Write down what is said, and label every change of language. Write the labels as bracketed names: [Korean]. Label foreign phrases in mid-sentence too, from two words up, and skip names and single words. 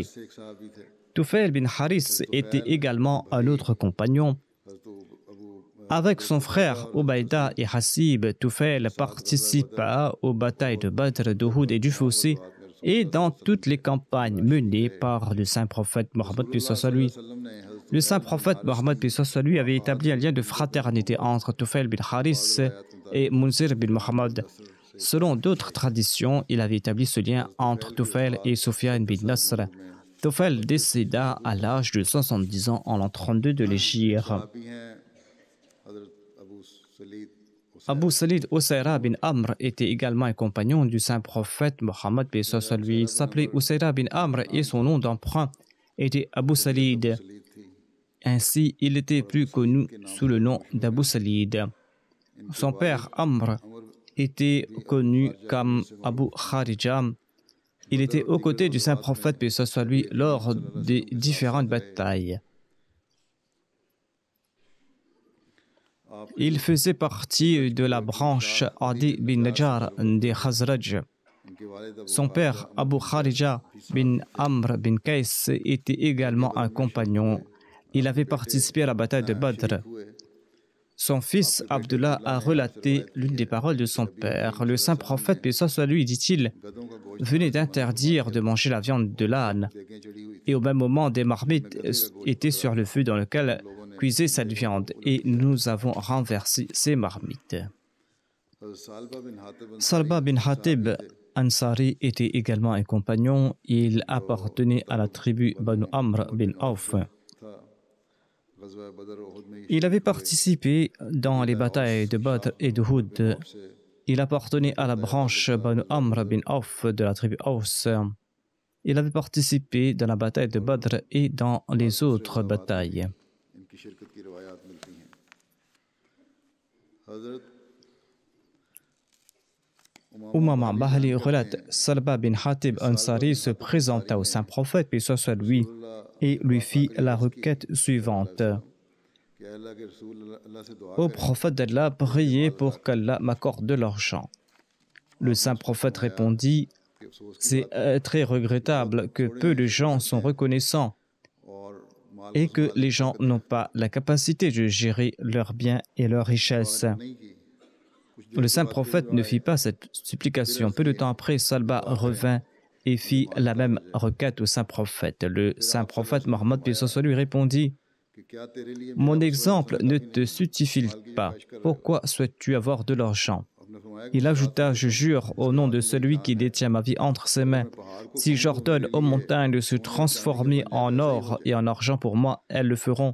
[Urdu] سے ایک صحابی تھے [French] Tufail bin Haris était également un autre compagnon. [Urdu] حضرت ابو [French] Avec son frère Ubaïda et Hassib, Tufail participa aux batailles de Badr, d'Uhud et du Fossé et dans toutes les campagnes menées par le saint prophète Mohammed paix soit lui. [Urdu] وسلم نے حضرت [French] Le saint prophète Mohammed paix soit lui avait établi un lien de fraternité entre Tufail bin Haris et Munzir bin Muhammad. Selon d'autres traditions, il avait établi ce lien entre Tufail et Sufyan bin Nasr. Tufail décéda à l'âge de 70 ans en l'an 32 de l'Hégire. [Urdu] صحابی ہیں حضرت ابو سلید [French] Abu Salid Usayra bin Amr était également un compagnon du saint prophète Mohammed paix soit lui. Il s'appelait Usayra bin Amr et son nom d'emprunt était Abu Salid. [Urdu] سلید تھی. [French] Ainsi, il était plus connu sous le nom d'Abu Salid. Son père Amr était connu comme Abu Kharija. Il était aux côtés du saint prophète paix soit lui lors des différentes batailles. Il faisait partie de la branche Adi bin Najjar des Khazraj. [Urdu] ان کے والد ابو [French] Son père, Abu Kharija bin Amr bin Kais, était également un compagnon. Il avait participé à la bataille de Badr. [Urdu] हुए [French] Son fils Abdullah a relaté l'une des paroles de son père. Le saint prophète, paix soit lui, dit-il, [Urdu] گدھوں کا گوشت [French] venait d'interdire de manger la viande de l'âne. [Urdu] دیکھیں چڑھی ہوئی [French] Et au même moment, des marmites étaient sur le feu dans lequel cuisait cette viande. Et nous avons renversé ces marmites. [Urdu] حضرت ثعلبہ بن حاطب [French] Salba bin Hatib Ansari était également un compagnon. Il appartenait à la tribu Banu Amr bin Auf. [Urdu] تھا غزوہ بدر احد میں [French] Il avait participé dans les batailles de Badr et de Hud. Il appartenait à la branche Banu Amr bin Auf de la tribu Aus. Il avait participé dans la bataille de Badr et dans les autres batailles. [Urdu] ان کی شرکت کی روایات ملتی ہیں. हज़रत [French] Umama Bahali relate, Salba bin Hatib Ansari se présenta au saint prophète, paix soit lui, et lui fit la requête suivante. [Urdu] کہ اللہ کے رسول اللہ سے دعا [French] Ô prophète d'Allah, priez pour qu'Allah m'accorde de l'argent. Le saint prophète répondit, [Urdu] کہ افسوس [French] c'est très regrettable que peu de gens sont reconnaissants [Urdu] اور مال [French] et que les gens n'ont pas la capacité de gérer leurs biens et leurs richesses. [Urdu] نہیں کی. [French] Le saint prophète ne fit pas cette supplication. Peu de temps après, Salba revint et fit la même requête au saint prophète. Le saint prophète Mohammed paix soit sur lui répondit, Mon exemple ne te suffit pas. Pourquoi souhaites-tu avoir de l'argent? Il ajouta, je jure au nom de celui qui détient ma vie entre ses mains, si j'ordonne aux montagnes de se transformer en or et en argent pour moi, elles le feront.